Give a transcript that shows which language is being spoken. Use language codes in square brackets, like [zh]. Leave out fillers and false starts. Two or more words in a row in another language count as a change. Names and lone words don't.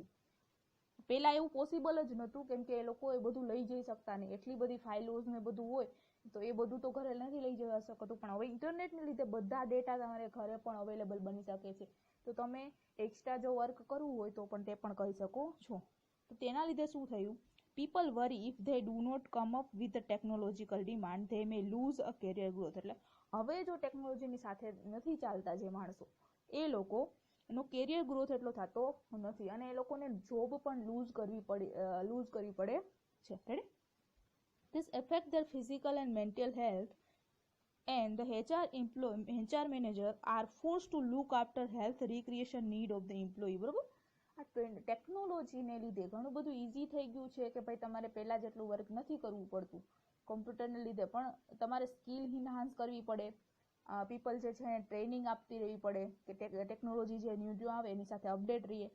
[gu] પહેલા એવું પોસિબલ જ નહોતું, કેમ કે એ લોકો એ બધું લઈ જઈ શકતા નહીં. એટલી બધી ફાઇલોઝ ને બધું હોય તો એ બધું તો ઘરે નથી લઈ જવા શકતું. પણ હવે ઇન્ટરનેટને લીધે બધા ડેટા તમારે ઘરે પણ અવેલેબલ બની શકે છે. તો તમે એક્સ્ટ્રા જો વર્ક કરવું હોય તો પણ તે પણ કરી શકો છો. તો તેના લીધે શું થયું? [en] People worry if they do not come up with the technological demand, they may lose a career growth. [gu] એટલે હવે જો ટેકનોલોજીની સાથે નથી ચાલતા જે માણસો, એ લોકો એનો [en] career growth [gu] એટલો થતો નથી અને એ લોકોને જોબ પણ લૂઝ કરવી પડે છે. રેડી? [en] This affect their physical and mental health, and the HR manager are forced to look after health recreation need of the employee. [gu] બરોબર? આ ટેકનોલોજીને લીધે ઘણું બધું ઈઝી થઈ ગયું છે કે ભાઈ તમારે પહેલા જેટલું વર્ક નથી કરવું પડતું. કોમ્પ્યુટરને લીધે પણ તમારે [en] skill enhance [gu] કરવી પડે. પીપલ જે છે ટ્રેનિંગ આપતી રહેવી પડે કે ટેકનોલોજી જે ન્યૂ આવે એની સાથે અપડેટ રહીએ.